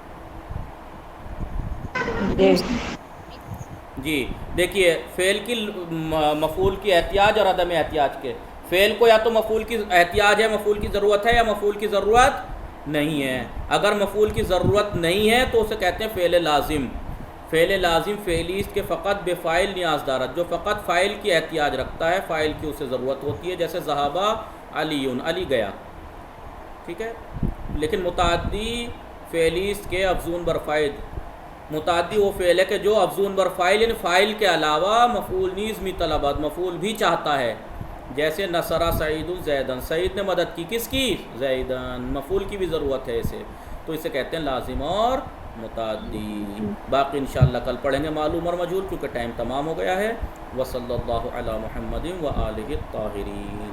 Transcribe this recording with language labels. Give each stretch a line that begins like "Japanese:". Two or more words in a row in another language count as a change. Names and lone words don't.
Urdu: جی دیکھیے، فعل کی مفعول کی احتیاج اور عدم احتیاج کے. فعل کو یا تو مفعول کی احتیاج ہے، مفعول کی ضرورت ہے، یا مفعول کی ضرورت نہیں ہے. اگر مفعول کی ضرورت نہیں ہے تو اسے کہتے ہیں فعل لازم.
Persian: فعل لازم فعلی است کے فقط بے فاعل نیاز دارت،
Urdu: جو فقط فاعل کی احتیاج رکھتا ہے، فاعل کی اسے ضرورت ہوتی ہے.
Persian: جیسے
Arabic: ذہابہ علی،
Urdu: علی گیا. ٹھیک ہے، لیکن
Persian: متعدی فعلی است کے افزون بر فاعل.
Urdu: متعدی وہ فعل ہے کہ جو
Persian: افزون بر فاعل،
Urdu: یعنی فاعل کے علاوہ
Persian: مفعول نیز می طلبت،
Urdu: مفعول بھی چاہتا ہے. جیسے
Arabic: نصر سعید زیدن،
Urdu: سعید نے مدد کی. کس کی؟ زیدن. مفعول کی بھی ضرورت ہے اسے، تو اسے کہتے ہیں لازم اور متعدی. باقی انشاءاللہ کل پڑھیں گے معلوم اور مجہول، کیونکہ ٹائم تمام ہو گیا ہے.
Arabic: وصلی اللہ علی محمد و آلہ الطاہرین.